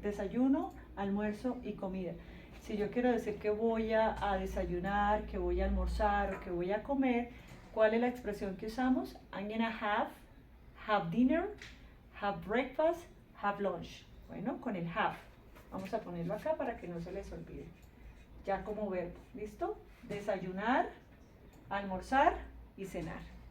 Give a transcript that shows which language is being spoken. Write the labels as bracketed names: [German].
[Spanish] Desayuno, almuerzo y comida. Si yo quiero decir que voy a desayunar, que voy a almorzar o que voy a comer, ¿cuál es la expresión que usamos? [English] I'm gonna have dinner, have breakfast, have lunch. [Spanish] Bueno, con el have. Vamos a ponerlo acá para que no se les olvide. Ya como verbo, ¿listo? Desayunar, almorzar y cenar.